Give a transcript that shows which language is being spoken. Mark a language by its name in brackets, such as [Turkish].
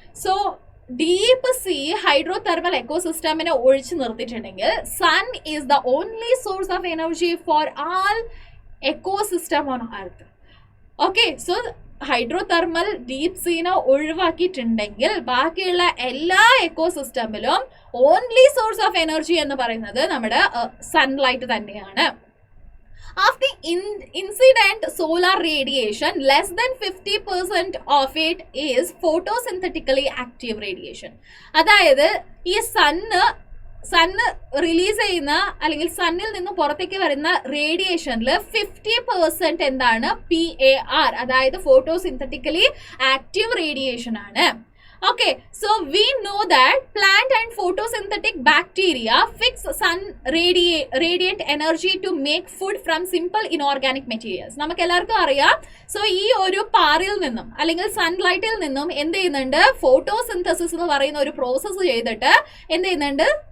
[English] so deep sea hydrothermal എക്കോസിസ്റ്റമിനെ [Malayalam] ഒഴിച്ചു നിർത്തിയിട്ടുണ്ടെങ്കിൽ [English] Sun is the only source of energy for all ecosystem on Earth. [Malayalam] Okay, so hydrothermal deep സീനെ ഒഴിവാക്കിയിട്ടുണ്ടെങ്കിൽ ബാക്കിയുള്ള എല്ലാ എക്കോസിസ്റ്റമിലും [English] only source of energy [Malayalam] എന്ന് പറയുന്നത് നമ്മുടെ sunlight തന്നെയാണ്. [English] Of the incident solar radiation, less than 50% of it is photosynthetically active radiation. [Malayalam] അതായത് ഈ sun release ചെയ്യുന്ന അല്ലെങ്കിൽ സണ്ണിൽ നിന്ന് പുറത്തേക്ക് വരുന്ന റേഡിയേഷനിൽ 50% എന്താണ്? PAR, അതായത് ഫോട്ടോസിന്തറ്റിക്കലി ആക്റ്റീവ് റേഡിയേഷൻ ആണ്. [English] Okay, so we know that plant and photosynthetic bacteria fix sun radiant energy to make food from simple inorganic materials. [Malayalam] നമുക്ക് എല്ലാവർക്കും അറിയാം. സോ ഈ ഒരു പാറിൽ നിന്നും അല്ലെങ്കിൽ സൺലൈറ്റിൽ നിന്നും എന്ത് ചെയ്യുന്നുണ്ട്? ഫോട്ടോസിന്തസിസ് എന്ന് പറയുന്ന ഒരു പ്രോസസ്സ് ചെയ്തിട്ട് എന്ത് ചെയ്യുന്നുണ്ട്?